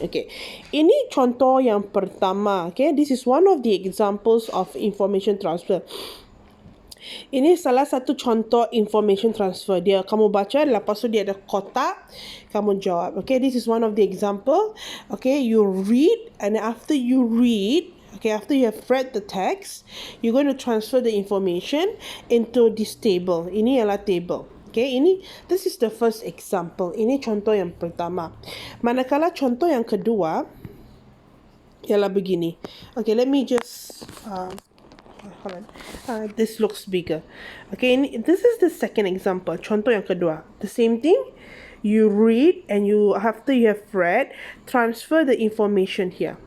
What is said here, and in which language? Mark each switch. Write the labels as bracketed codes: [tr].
[ms] Okay, ini contoh yang pertama. [en] Okay, this is one of the examples of information transfer. [ms] Ini salah satu contoh information transfer. Dia kamu baca, lepas tu dia ada kotak, kamu jawab. [en] Okay, this is one of the example. Okay, you read, and after you read, okay, after you have read the text, you're going to transfer the information into this table. [ms] Ini ialah table. [en] Okay, this is the first example. [ms] Ini contoh yang pertama. Manakala contoh yang kedua ialah begini. [en] Okay, let me just hold on. This looks bigger. Okay, this is the second example. [ms] Contoh yang kedua. [en] The same thing. You read, and after you have read, transfer the information here.